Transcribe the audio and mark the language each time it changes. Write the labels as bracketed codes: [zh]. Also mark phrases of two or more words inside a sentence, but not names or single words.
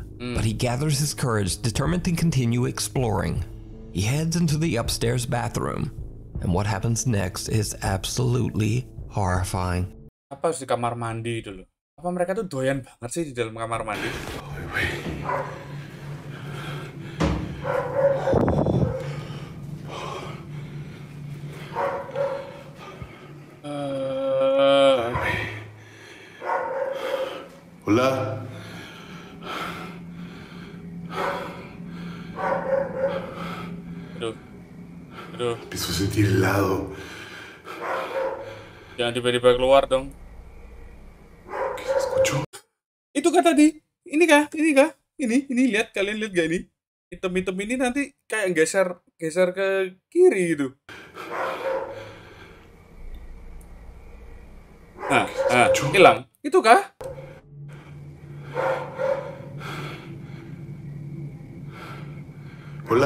[en] But he gathers his courage, determined to continue exploring. He heads into the upstairs bathroom, and what happens next is absolutely horrifying. [id] Apa harus di kamar mandi dulu? Apa mereka tuh doyan banget sih di dalam kamar mandi? [es] Hola. [id] Aduh. [es] Empiezo a sentir helado. [id] Jangan tiba-tiba keluar dong. [es] ¿Qué se escuchó? [id] Itu kah tadi? Ini kah? Ini lihat, kalian lihat gak ini? Hitam-hitam ini nanti kayak geser ke kiri gitu. Nah, hilang. Itu kah? [es] Hola.